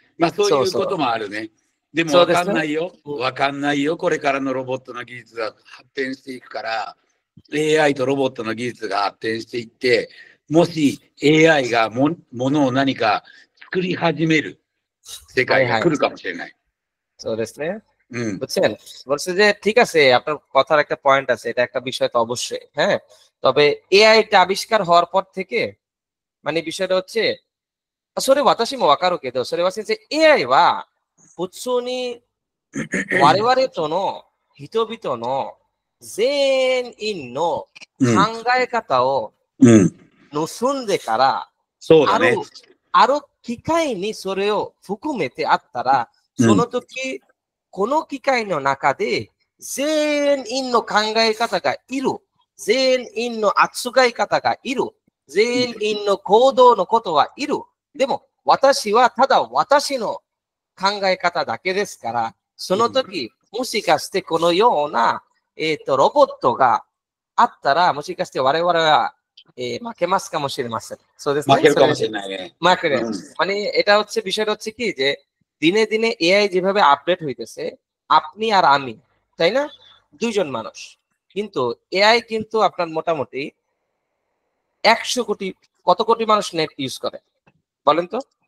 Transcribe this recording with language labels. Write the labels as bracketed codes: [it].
[ja] まあそういうこともあるね。でもわかんないよ。わかんないよ。これからのロボットの技術が発展していくから、AI とロボットの技術が発展していって、もし AI がものを何か作り始める世界が来るかもしれない。そうですね。 [bn] বুঝছেন, বলছে যে ঠিক আছে, আপনার কথার একটা পয়েন্ট আছে, এটা একটা বিষয় তো অবশ্যই, হ্যাঁ। তবে এআইটা আবিষ্কার হওয়ার পর থেকে মানে বিষয়টা হচ্ছে, [ja] それ私もわかるけど、それは先生 AI は普通に我々との人々の全員の考え方を盗んでから、ある機会にそれを含めてあったら、その時、この機会の中で全員の考え方がいる。全員の扱い方がいる。全員の行動のことはいる。でも、私はただ私の考え方だけですから、その時、もしかしてこのような、ロボットがあったら、もしかして我々は、負けますかもしれません。そうですね。負けるかもしれないね。負ける。 [bn] মানে এটা হচ্ছে বিষয়টা হচ্ছে কি যে দিনে দিনে এআই যেভাবে আপডেট হইতেছে, আপনি আর আমি, তাই না, দুইজন মানুষ, কিন্তু এআই কিন্তু আপনার মোটামুটি 100 কোটি, কত কোটি মানুষ নেট ইউজ করে বলেন তো?